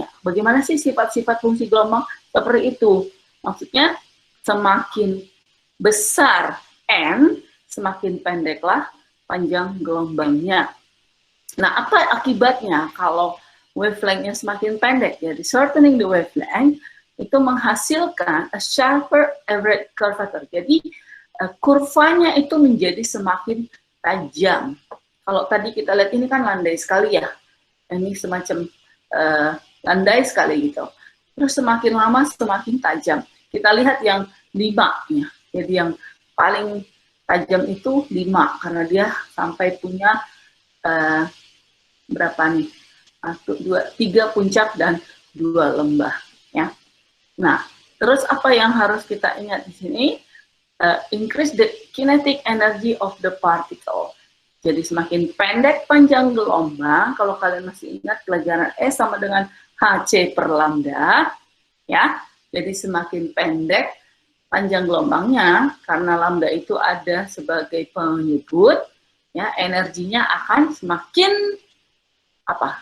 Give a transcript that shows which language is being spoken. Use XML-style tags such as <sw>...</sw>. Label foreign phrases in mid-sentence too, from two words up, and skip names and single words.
<id>Bagaimana sih sifat-sifat fungsi gelombang seperti itu? Maksudnya semakin besar n, semakin pendeklah panjang gelombangnya. Nah, apa akibatnya kalau wavelength-nya semakin pendek? Jadi</id> <en>shortening the wavelength</en> <id>itu menghasilkan</id> <en>a sharper average curvature.</en> <id>Jadi kurvanya itu menjadi semakin tajam. Kalau tadi kita lihat ini kan landai sekali ya. Ini semacam landai sekali gitu. Terus semakin lama semakin tajam. Kita lihat yang 5 ya. Jadi yang paling tajam itu 5 karena dia sampai punya berapa nih? 1, 2, 3 puncak dan 2 lembah ya. Nah, terus apa yang harus kita ingat di sini?</id> <en>Increase the kinetic energy of the particle.</en> <id>Jadi semakin pendek panjang gelombang, kalau kalian masih ingat pelajaran E sama dengan Hc per lambda, ya. Jadi semakin pendek panjang gelombangnya, karena lambda itu ada sebagai penyebut, ya, energinya akan semakin apa?</id>